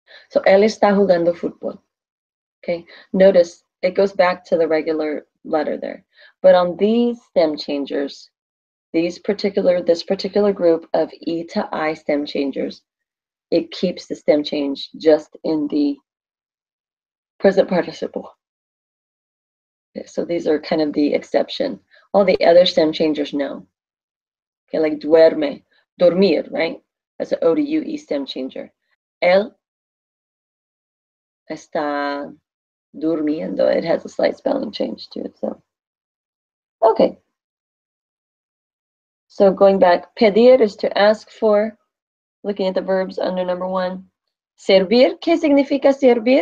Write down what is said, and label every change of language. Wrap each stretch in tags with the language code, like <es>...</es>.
<es>So él está jugando fútbol.</es> <en>Okay. Notice it goes back to the regular letter there. But on these stem changers, this particular group of E to I stem changers, it keeps the stem change just in the present participle. Okay, so these are kind of the exception. All the other stem changers, no. Okay, like duerme, dormir, right? That's an O to UE stem changer.</en> <es>Él está durmiendo.</es> <en>It has a slight spelling change to it. So, okay. So going back, pedir is to ask for. Looking at the verbs under number 1.</en> <es>Servir, ¿qué significa servir?</es>